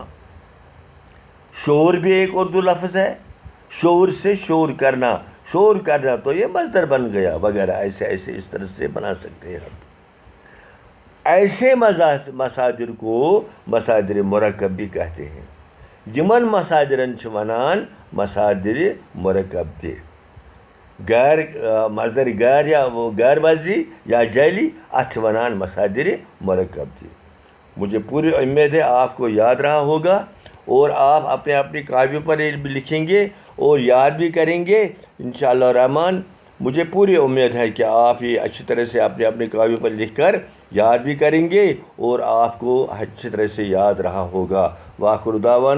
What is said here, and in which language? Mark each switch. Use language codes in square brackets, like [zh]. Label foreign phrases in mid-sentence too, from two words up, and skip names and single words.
[ur] شور بھی ایک اردو لفظ ہے، شور سے شور کرنا تو یہ مصدر بن گیا وغیرہ. ایسے اس طرح سے بنا سکتے ہیں ہم. ایسے مصادر کو مصادر مرکب بھی کہتے ہیں. [ks] یمن مصادرن چھ ونان مصادر مرکب تہ. مصدر غیر یا [ur] وہ غیر واضح یا جعلی [ks] اتھ ونان مصادر مرکب تہ. [ur] مجھے پوری امید ہے آپ کو یاد رہا ہوگا، اور آپ اپنی کاپیوں پر بھی لکھیں گے اور یاد بھی کریں گے [ar] انشاءاللہ الرحمن. [ur] مجھے پوری امید ہے کہ آپ یہ اچھی طرح سے اپنی کاپیوں پر لکھ کر یاد بھی کریں گے اور آپ کو اچھی طرح سے یاد رہا ہوگا.